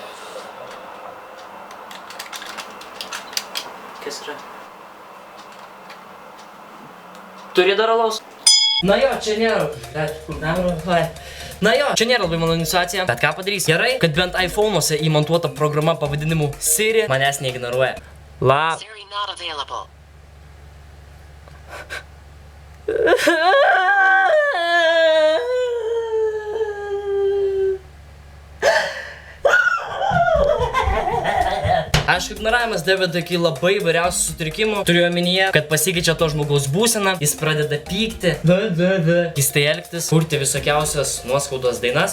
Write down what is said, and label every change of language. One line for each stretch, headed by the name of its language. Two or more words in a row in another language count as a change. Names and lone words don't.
Lithuanian: Kas yra? Turi dar alaus? Na jo, čia nėra. Na jo, čia nėra labai mano iniciacija. Bet ką padarys? Gerai, kad bent iPhone'uose įmontuota programa pavadinimu Siri manęs neignoruoja.
English: Siri not available.
Lithuanian: Aišku, ignoravimas daveda iki labai įvairiausių sutrikimų. Turiu omenyje, kad pasikeičia to žmogaus būsena, jis pradeda pykti, keistai elgtis, kurti visokiausias nuoskaudos dainas.